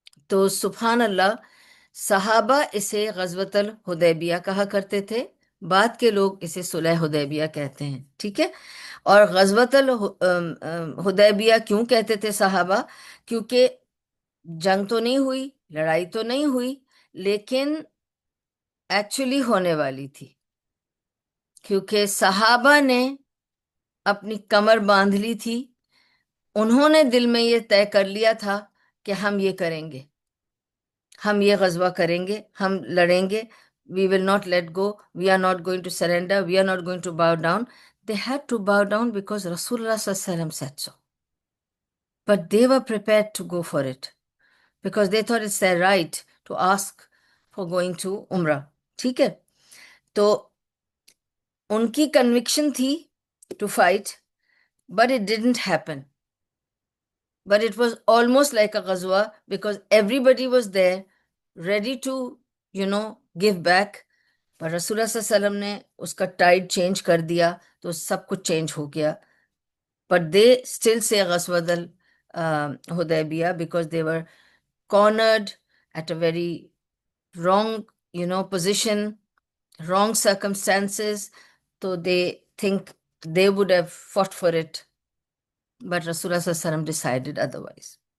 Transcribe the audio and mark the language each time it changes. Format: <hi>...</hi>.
<ur>تو سبحان اللہ، صحابہ اسے غزوۃ الحدیبیہ کہا کرتے تھے، بعد کے لوگ اسے صلح حدیبیہ کہتے ہیں، ٹھیک ہے؟ اور غزوۃ الحدیبیہ کیوں کہتے تھے صحابہ؟ کیونکہ جنگ تو نہیں ہوئی، لڑائی تو نہیں ہوئی، لیکن ایکچولی ہونے والی تھی، کیونکہ صحابہ نے اپنی کمر باندھ لی تھی. انہوں نے دل میں یہ طے کر لیا تھا کہ ہم یہ کریں گے، ہم یہ غزوہ کریں گے، ہم لڑیں گے.</ur> <en>We will not let go. We are not going to surrender. We are not going to bow down. They had to bow down because Rasulullah Sallallahu Alaihi Wasallam said so. But they were prepared to go for it because they thought it's their right to ask for going to Umrah.</en> <ur>ٹھیک ہے؟ تو ان کی conviction تھی</ur> <en>to fight, but it didn't happen. But it was almost like a ghazwa because everybody was there ready to, give back.</en> <ur>پر رسول اللہ صلی اللہ علیہ وسلم نے اس کا ٹائڈ چینج کر دیا تو سب کچھ چینج ہو گیا.</ur> <en>But they still say غزوۃ الحدیبیہ because they were cornered at a very wrong, position, wrong circumstances. So they think they would have fought for it. But Rasulullah صلی اللہ علیہ وسلم decided otherwise.</en>